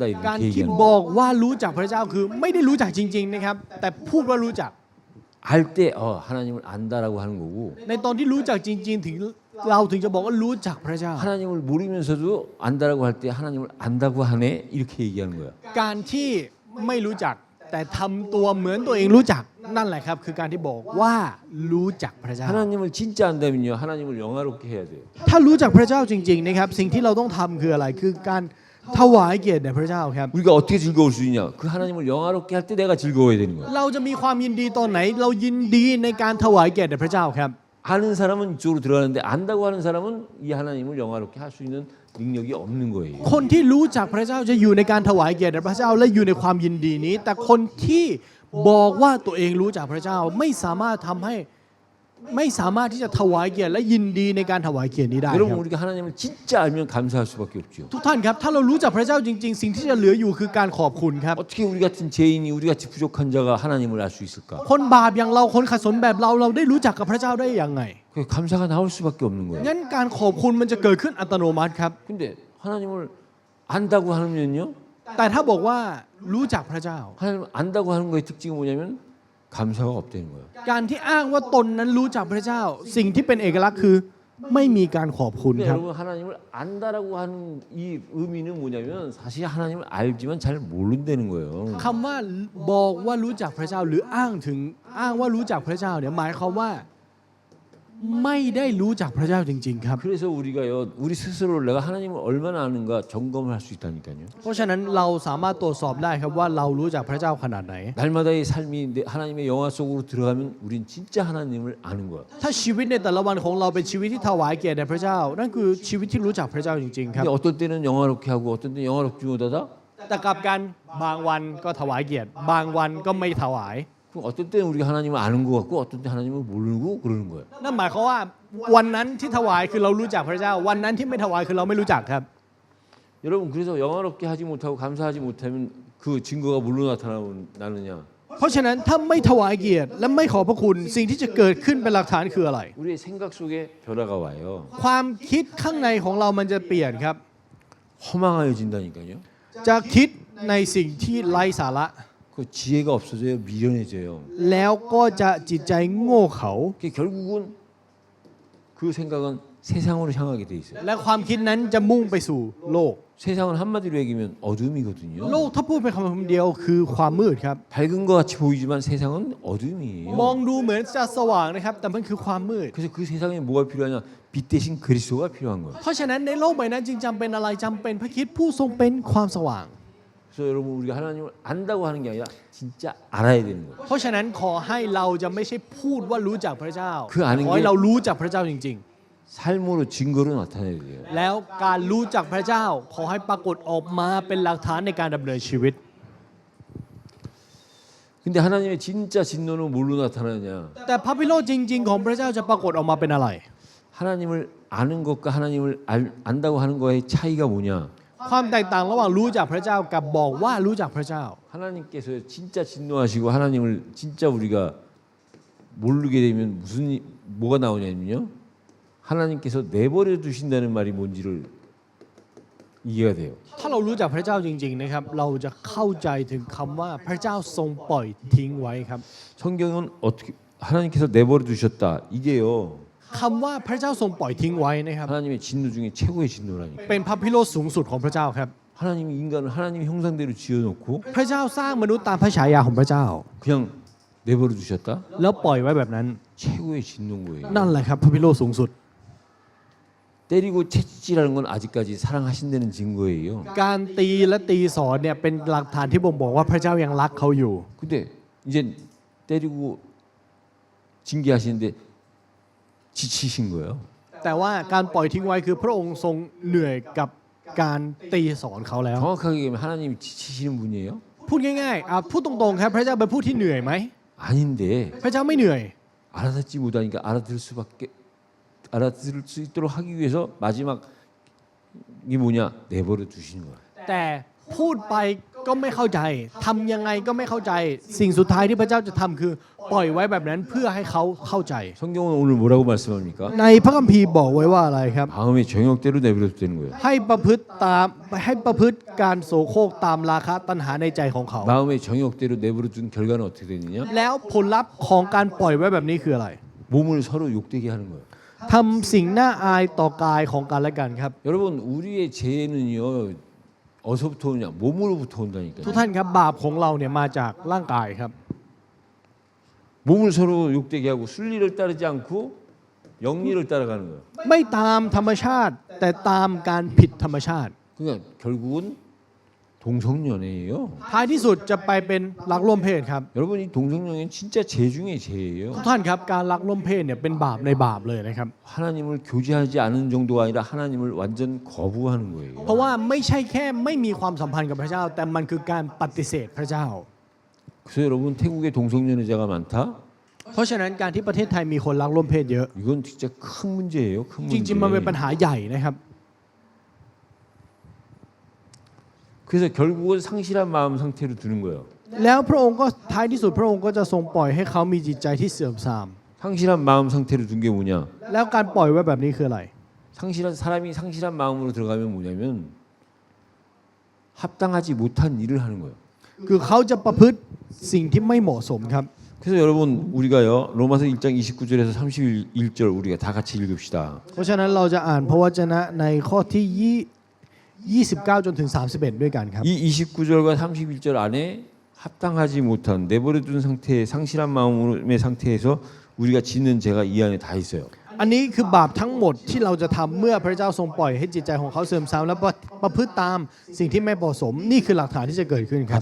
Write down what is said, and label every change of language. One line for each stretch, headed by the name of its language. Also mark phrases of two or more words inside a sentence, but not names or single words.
Thai: การ
Korean: 이렇게
Thai: ที่
Korean: 얘기하는
Thai: บ
Korean: 거예요.
Thai: อกว่ารู้จักพระเจ้าคือไม่ได้รู้จักจริงๆนะครับแต่พูดว่ารู้จัก
Korean: 알 때 하나님을 안다라고 하는 거고
Thai: ในตอนที่รู้จักจริงๆถึงเราถึงจะบอกว่ารู้จักพระเจ้า
Korean: 하나님을 모르면서도 안다라고 할 때 하나님을 안다고 하네 이렇게 얘기하는 거야.
Thai: การที่ไม่รู้จักแต่ทำตัวเหมือนตัวเองรู้จักนั่นแหละครับคือการที่บอกว่ารู้จักพระเจ้า
Korean: 하나님을 진짜 안다면요 하나님을 영화롭게 해야 돼요.
Thai: ถ้ารู้จักพระเจ้าจริงๆนะครับสิ่งที่เราต้องทำคืออะไรคือการถวายเกียรติแด่พระเจ้าครับ
Korean: 우리가 어떻게 즐거울 수 있냐? 그 하나님을 영화롭게 할 때 내가 즐거워야 되는 거야.
Thai: เราจะมีความยินดีตอนไหน เรายินดีในการถวายเกียรติแด่พระเจ้าครับ
Korean: 아는 사람은 이쪽으로 들어가는데 안다고 하는 사람은 이 하나님을 영화롭게 할 수 있는 능력이 없는 거예요.
Thai: คนที่รู้จักพระเจ้าจะอยู่ในการถวายเกียรติแด่พระเจ้าและอยู่ในความยินดีนี้ แต่คนที่บอกว่าตัวเองรู้จักพระเจ้าไม่สามารถที่จะถวายเกียรติและยินดีในการถวายเกียรตินี้ได้ค
Korean: 여러분
Thai: รับ
Korean: 우리가 하나님을 진짜 알면 감사할 수밖에 없죠.
Thai: ทุกท่านครับถ้าเรารู้จักพระเจ้าจริงๆ สิ่งที่จะเหลืออยู่คือการขอบคุณครับ
Korean: 어떻게 우리 같은 죄인이 우리 같이 부족한 자가 하나님을 알 수 있을까?
Thai: คนบาปอย่างเราคนขัดสนแบบเราได้รู้จักกับพระเจ้าได้ยังไง
Korean: 그 감사가 나올 수밖에 없는 거예요.
Thai: งั้นการขอบคุณมันจะเกิดขึ้นอัตโนมัติครับ
Korean: 근데 하나님을 안다고 하면요,
Thai: แต่ถ้าบอกว่ารู้จักพระเจ้า
Korean: 하나님 안다고 하는 거의 특징이 뭐냐면 감사가 없다는 거예요.
Thai: การที่อ้างว่าตนนั้นรู้จักพระเจ้า สิ่งที่เป็นเอกลักษณ์คือไม่มีการขอบคุณ
Korean: 근데
Thai: ครับ
Korean: 여러분 하나님을 안다라고 하는 이 의미는 뭐냐면 사실 하나님을 알지만 잘 모른다는 거예요.
Thai: คำว่าบอกว่ารู้จักพระเจ้าหรืออ้างว่ารู้จักพระเจ้าเนี่ยหมายความว่าไม่ได้รู้จักพระเจ้าจริงๆครับ
Korean: 그래서 우리가요, 우리 스스로를 내가 하나님을 얼마나 아는가 점검을 할 수 있다니까요.
Thai: เพราะฉะนั้นเราสามารถตรวจสอบได้ครับว่าเรารู้จักพระเจ้าขนาดไหน
Korean: 날마다의 삶이 하나님의 영화 속으로 들어가면 우린 진짜 하나님을 아는 거야.
Thai: ถ้าชีวิตในแต่ละวันของเราเป็นชีวิตที่ถวายเกียรติแด่พระเจ้า นั่นคือชีวิตที่รู้จักพระเจ้าจริงๆครับ
Korean: 근데 어떤 때는 영화롭게 하고 어떤 때는 영화롭지 못하다.
Thai: แต่กลับกันบางวันก็ถวายเกียรติบางวันก็ไม่ถวาย
Korean: 그럼 어떤 때는 우리가 하나님을 아는 것 같고 어떤 때 하나님을 모르고 그러는 거야.
Thai: นั่นหมายความว่าวันนั้นที่ถวายคือเรารู้จักพระเจ้า วันนั้นที่ไม่ถวายคือเราไม่รู้จักครับ
Korean: 여러분 그래서 영화롭게 하지 못하고 감사하지 못하면 그 증거가 뭘로 나타나느냐?
Thai: เพราะฉะนั้นถ้าไม่ถวายเกียรติและไม่ขอบพระคุณสิ่งที่จะเกิดขึ้นเป็นหลักฐานคืออะไร
Korean: 우리의 생각 속에 변화가 와요.
Thai: ความคิดข้างในของเรามันจะเปลี่ยนครับ
Korean: 허망해진다니까요.
Thai: จะคิดในสิ่งที่ไร้สาระ
Korean: 그 지혜가 없어져요. 미련해져요.
Thai: แล้วก็จะจิตใจโง่เขลา
Korean: 결국은 그 생각은 세상으로 향하게 돼 있어요.
Thai: และความคิดนั้นจะมุ่งไปสู่โลก
Korean: 세상은 한마디로 얘기하면 어둠이거든요.
Thai: โลกถ้าพูดเป็นคำเดียวคือความมืดครับ
Korean: 밝은 것 같이 보이지만 세상은 어둠이에요.
Thai: มองดูเหมือนจะสว่างนะครับ แต่มันคือความมืด
Korean: 그래서 그 세상에 뭐가 필요하냐? 빛 대신 그리스도가 필요한 거예요.
Thai: เพราะฉะนั้นในโลกใบนั้นจึงจำเป็นอะไรจำเป็นพระคริสต์ผู้ทรงเป็นความสว่าง
Korean: 그래서 여러분 우리가 하나님을 안다고 하는 게 아니라 진짜 알아야 되는 거예요.
Thai: เพราะฉะนั้นขอให้เราจะไม่ใช่พูดว่ารู้จักพระเจ้า คืออ่าน ขอให้เรารู้จักพระเจ้าจริง
Korean: 삶으로 증거로 나타내야 돼요.
Thai: ๆ แล้วการรู้จักพระเจ้า ขอให้ปรากฏออกมาเป็นหลักฐานในการดำเนินชีวิต
Korean: 근데 하나님의 진짜 진노는 뭘로 나타나느냐?
Thai: แต่พระพิโรธจริง ๆ ของพระเจ้าจะปรากฏออกมาเป็นอะไร
Korean: 하나님을 아는 것과 하나님을 안다고 하는 거의 차이가 뭐냐?
Thai: ความแตกต่างระหว่างรู้จักพระเจ้ากับบอกว่ารู้จักพระเจ้า
Korean: 하나님께서 진짜 진노하시고 하나님을 진짜 우리가 모르게 되면 뭐가 나오냐면요. 하나님께서 내버려 두신다는 말이 뭔지를 이해가 돼요.
Thai: ถ้าเรารู้จักพระเจ้าจริงๆนะครับเราจะเข้าใจถึงคำว่าพระเจ้าทรงปล่อยทิ้งไว้ครับ
Korean: 성경은 어떻게 하나님께서 내버려 두셨다. 이게요.
Thai: คำว่าพระเจ้าทรงปล่อยทิ้งไว้นะครับ
Korean: 하나님의 진노 중에 최고의 진노라니까.
Thai: เป็นพระพิโรธสูงสุดของพระเจ้าครับ
Korean: 하나님이 인간을 하나님의 형상대로 지어놓고
Thai: พระเจ้าสร้างมนุษย์ตามพระฉายาของพระเจ้า
Korean: 그냥 내버려 두셨다.
Thai: แล้วปล่อยไว้แบบนั้น
Korean: 최고의 진노인 거예요.
Thai: นั่นแหละครับพระพิโรธสูงสุด
Korean: 때리고 채찍질하는 건 아직까지 사랑하신다는 증거예요.
Thai: การตีและตีสอนเนี่ยเป็นหลักฐานที่บ่งบอกว่าพระเจ้ายังรักเขาอยู่
Korean: 근데 이제 때리고 징계하시는데 지치신 거예요.
Thai: แต่ว่าการปล่อยทิ้งไว้คือพระองค์ทรงเหนื่อยกับการตีสอนเขาแล้ว
Korean: 정확하게 얘기하면 하나님이 지치시는 분이에요?
Thai: พูดง่ายๆพูดตรงๆครับพระเจ้าเป็นผู้ที่เหนื่อยไหม
Korean: 아닌데
Thai: พระเจ้าไม่เหนื่อย
Korean: 알아듣지 못하니까 알아들을 수 있도록 하기 위해서 마지막이 뭐냐 내버려 두시는 거야.
Thai: แต่พูดไปก็ไม่เข้าใจทำยังไงก็ไม่เข้าใจ สิ่งสุดท้ายที่พระเจ้าจะทำคือปล่อยไว้แบบนั้นเพื่อให้เขาเข้าใจ
Korean: 성경은 오늘 뭐라고 말씀합니까?
Thai: ในพระคัมภีร์บอกไว้ว่าอะไรครับ
Korean: 마음의 정욕대로 내버려도 되는 거예요.
Thai: ให้ประพฤติการโสโครกตามราคะตัณหาในใจของเขา
Korean: 마음의 정욕대로 내버려둔 결과는 어떻게 되느냐?
Thai: แล้วผลลัพธ์ของการปล่อยไว้แบบนี้คืออะไร
Korean: 몸을 서로 욕되게 하는 거예요.
Thai: ทำสิ่งน่าอายต่อกายของกันและกันครับ
Korean: 여러분 우리의 죄는요 어디서부터 오냐? 몸으로부터 온다니까요.
Thai: ทุกท่านครับบาปของเราเนี่ยมาจากร่างกายครับ
Korean: 몸을 서로 욕되게 하고 순리를 따르지 않고 영리를 따라가는 거예요.
Thai: ไม่ตามธรรมชาติแต่ตามการผิดธรรมชาติ
Korean: 그러니까 결국은 동성연애예요.
Thai: ท้ายที่สุดจะไปเป็นรักร่วมเพศครับ
Korean: 여러분 이 동성연애는 진짜 죄 중에 죄예요.
Thai: ทุกท่านครับการรักร่วมเพศเนี่ยเป็นบาปในบาปเลยนะครับ
Korean: 하나님을 교제하지 않은 정도가 아니라 하나님을 완전 거부하는 거예요.
Thai: เพราะว่าไม่ใช่แค่ไม่มีความสัมพันธ์กับพระเจ้า แต่มันคือการปฏิเสธพระเจ้า
Korean: 그래서 여러분 태국에 동성연애자가 많다.
Thai: เพราะฉะนั้นการที่ประเทศไทยมีคนรักร่วมเพศเยอะ
Korean: 이건 진짜 큰 문제예요. 큰
Thai: จ
Korean: 문제.
Thai: ริงๆมันเป็นปัญหาใหญ่นะครับ
Korean: 그래서 결국은 상실한 마음 상태로 두는 거예요.
Thai: แล้วพระองค์ก็ท้ายที่สุดพระองค์ก็จะทรงปล่อยให้เขามีจิตใจที่เสื่อมทราม
Korean: 상실한 마음 상태로 둔 게 뭐냐?
Thai: แล้วการปล่อยไว้แบบนี้คืออะไร
Korean: 사람이 상실한 마음으로 들어가면 뭐냐면 합당하지 못한 일을 하는 거예요.
Thai: คือเขาจะประพฤติสิ่งที่ไม่เหมาะสมครับ
Korean: 그래서 여러분 우리가요 로마서 1장 29절에서 31절 우리가 다 같이 읽읍시다.
Thai: เพราะฉะนั้นเราจะอ่านพระวจนะในข้อที่29 จนถึง 31 ด้วยกันครับ
Korean: 이 29절과 31절 안에 합당하지 못한 내버려둔 상태의 상실한 마음의 상태에서 우리가 짓는 죄가 이 안에 다 있어요.
Thai: อันนี้คือบาปทั้งหมดที่เราจะทำเมื่อพระเจ้าทรงปล่อยให้จิตใจของเขาเสื่อมทรามและประพฤติตามสิ่งที่ไม่เหมาะสมนี่คือหลักฐานที่จะเกิดขึ้นครับ